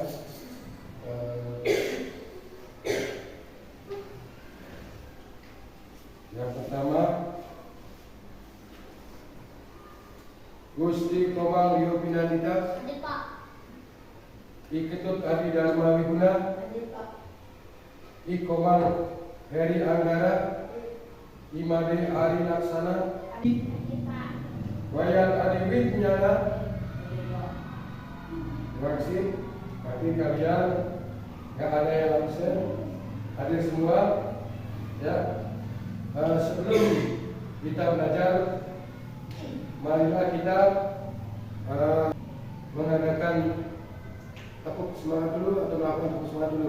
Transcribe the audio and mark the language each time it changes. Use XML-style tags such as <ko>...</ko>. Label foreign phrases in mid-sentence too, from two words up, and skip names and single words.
<id>Yang pertama, Gusti Komang Rio Pinanita, Hadir Pak. Iketut Adi Dharma Wiguna, Hadir Pak. I Komang Heri Anggara, Imade Ari Laksana, Hadir Pak. Wayan Adiwit Nyana. Terima kasih. Berarti kalian nggak ada yang absen, hadir semua. Ya. Sebelum kita belajar, marilah kita mengadakan tepuk semangat dulu atau melakukan tepuk semangat dulu.</id>